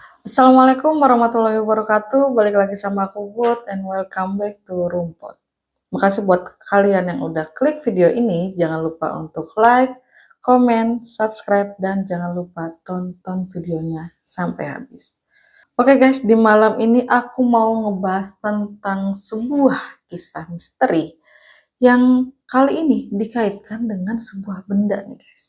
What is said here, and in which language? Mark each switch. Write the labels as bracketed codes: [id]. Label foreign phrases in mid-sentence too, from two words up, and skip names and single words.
[ar] السلام عليكم ورحمة الله وبركاته. [id] Balik lagi sama aku Bud [en] and welcome back to [id] Rumput. Makasih buat kalian yang udah klik video ini. Jangan lupa untuk like, komen, subscribe, dan jangan lupa tonton videonya sampai habis. Oke guys, di malam ini aku mau ngebahas tentang sebuah kisah misteri yang kali ini dikaitkan dengan sebuah benda nih guys.